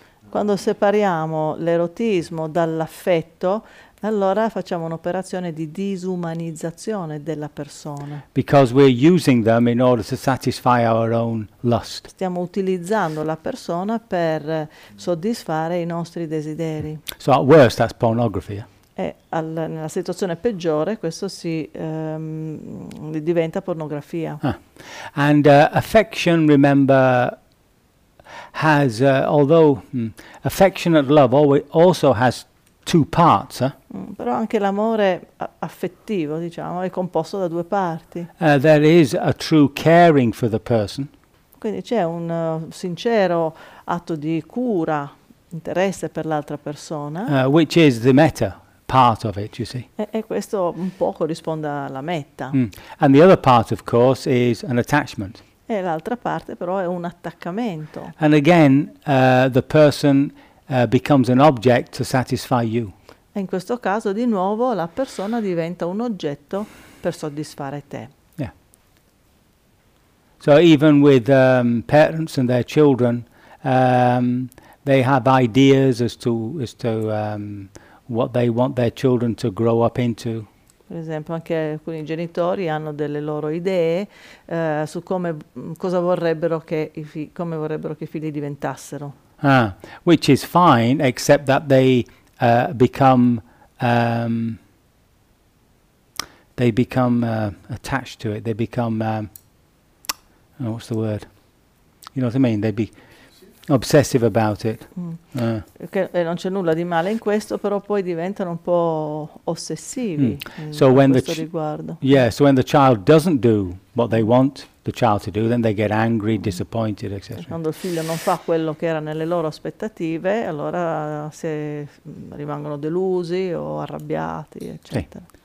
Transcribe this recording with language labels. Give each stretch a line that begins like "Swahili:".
Italian: Quando separiamo l'erotismo dall'affetto, allora facciamo un'operazione di disumanizzazione della persona.
English: Because we're using them in order to satisfy our own lust.
Italian: Stiamo utilizzando la persona per soddisfare i nostri desideri.
English: So at worst, that's pornography.
Italian: E nella situazione peggiore, questo diventa pornografia.
English: And affection, remember, has although affectionate love also has two parts.
Italian: Però anche l'amore affettivo, diciamo, è composto da due parti.
English: There is a true caring for the person.
Italian: Quindi c'è un sincero atto di cura, di interesse per l'altra persona.
English: Which is the metta part of it, you see.
Italian: E questo un po' corrisponde alla metta. Mm.
English: And the other part, of course, is an attachment.
Italian: E l'altra parte però è un attaccamento.
English: And again, the person becomes an object to satisfy you.
Italian: E in questo caso, di nuovo, la persona diventa un oggetto per soddisfare te.
English: Yeah. So even with parents and their children, they have ideas as to what they want their children to grow up into.
Italian: Per esempio, anche alcuni genitori hanno delle loro idee su come cosa vorrebbero che i come vorrebbero che i figli diventassero.
English: Ah, which is fine, except that they become attached to it. They become what's the word? You know what I mean? They be obsessive about it. Mm.
Italian: Okay, non c'è nulla di male in questo, però poi diventano un po' ossessivi. Mm.
English: So when the
Italian: riguardo.
English: Yeah, so when the child doesn't do what they want the child to do, then they get angry, disappointed, etc.
Italian: Quando il figlio non fa quello che era nelle loro aspettative, allora se rimangono delusi o arrabbiati, eccetera.